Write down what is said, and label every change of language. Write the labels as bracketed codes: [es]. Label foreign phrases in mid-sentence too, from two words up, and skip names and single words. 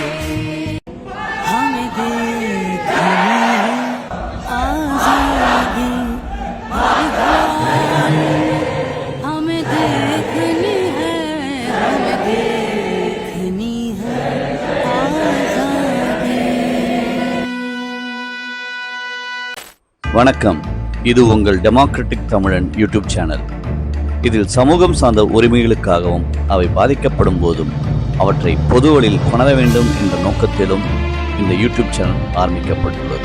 [hi] हमें देखनी आज़ादी, हमें देखनी है, हमें देखनी है आज़ादी। [ta] வணக்கம். இது உங்கள் டெமோக்ராட்டிக் தமிழன் யூடியூப் சேனல். இதில் சமூகம் சார்ந்த உரிமைகளுக்காகவும் அவை பாதிக்கப்படும் போதும் அவற்றை பொதுவெளியில் கொணர வேண்டும் என்ற நோக்கத்திலும் இந்த யூடியூப் சேனல் ஆரம்பிக்கப்பட்டுள்ளது.